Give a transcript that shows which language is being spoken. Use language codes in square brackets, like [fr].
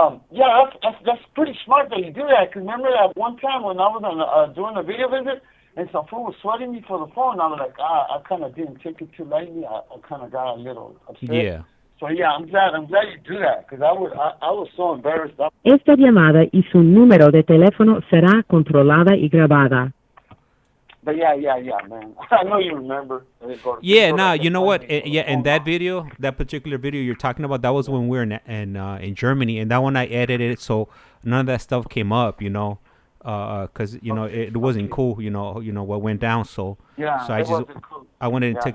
[en] Yeah, that's pretty smart that you do that. Cause remember that one time when I was on doing a video visit, and some fool was sweating me for the phone. I was like, I kind of didn't take it too lightly. I kind of got a little upset. Yeah. So yeah, I'm glad you do that, because I was so embarrassed. [es] Esta llamada y su número de teléfono será controlada y grabada. [en] But yeah, man. I know you remember. Yeah, no, you know what? In that video, that particular video you're talking about, that was when we were in Germany, and that one I edited it so none of that stuff came up, you know, because you know it wasn't cool, you know what went down. So yeah, so I wanted to take